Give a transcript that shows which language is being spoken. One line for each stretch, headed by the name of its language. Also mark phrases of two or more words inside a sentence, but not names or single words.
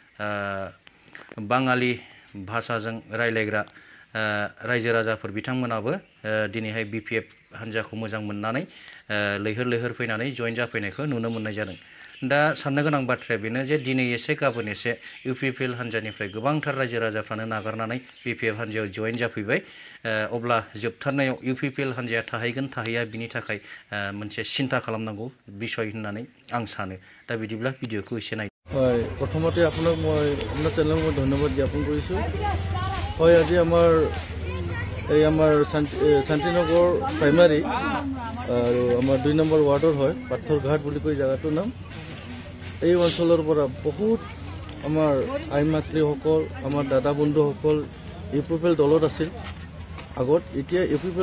Bodo: बाङालि भाषाजों रायलायग्रा रायजो राजाफोर बिथांमोनाबो दिनैहाय BPF हान्जाखौ मोजां मोननानै लैहोर लैहोर फैनानै जयेन जाफैनायखौ नुनो मोननाय जादों दा साननो गोनां बाथ्राया बेनो जे दिनै एसे गाबोन एसे UPPL हान्जानिफ्राय गोबांथार रायजो राजाफ्रानो नागारनानै BPF हान्जायाव जयेन जाफैबाय अब्ला जोबथारनायाव UPPL हान्जाया थाहैगोन थाहैया बिनि थाखाय मोनसे सिन्था खालामनांगौ बिसय होननानै आं सानो दा बिदिब्ला भिडिअखौ एसे नाय
Assamese: হয় প্ৰথমতে আপোনাক মই আপোনাৰ চেনেলক মই ধন্যবাদ জ্ঞাপন কৰিছোঁ হয় আজি আমাৰ শান্তিনগৰ প্ৰাইমাৰী আৰু আমাৰ 2 নম্বৰ ৱাৰ্ডৰ হয় পাথৰঘাট বুলি কৈ জাগাটোৰ নাম এই অঞ্চলৰ পৰা বহুত আমাৰ আই মাতৃসকল আমাৰ দাদা বন্ধুসকল UPPL দলত আছিল আগত এতিয়া UPPL